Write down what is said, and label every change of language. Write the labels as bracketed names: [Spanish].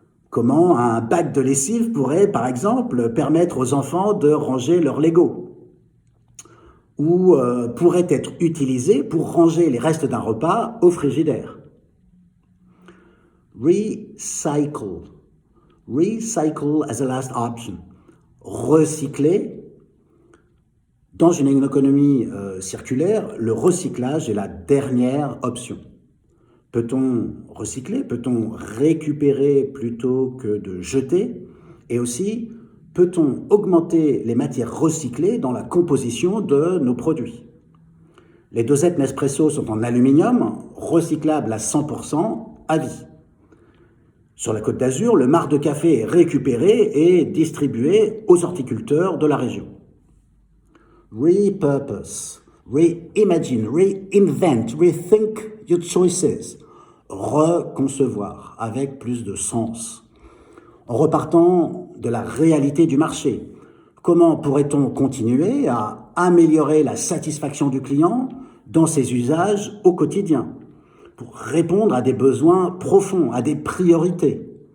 [French] Comment un bac de lessive pourrait, par exemple, permettre aux enfants de ranger leurs Lego? Ou pourrait être utilisé pour ranger les restes d'un repas au frigidaire? [English] Recycle. Recycle as a last option. [French] Recycler. Dans une économie circulaire, le recyclage est la dernière option. Peut-on recycler? Peut-on récupérer plutôt que de jeter? Et aussi, peut-on augmenter les matières recyclées dans la composition de nos produits? Les dosettes Nespresso sont en aluminium, recyclables à 100% à vie. Sur la Côte d'Azur, le marc de café est récupéré et distribué aux horticulteurs de la région. [English] Repurpose, reimagine, reinvent, rethink your choices. [French] Reconcevoir avec plus de sens. En repartant de la réalité du marché, comment pourrait-on continuer à améliorer la satisfaction du client dans ses usages au quotidien pour répondre à des besoins profonds, à des priorités?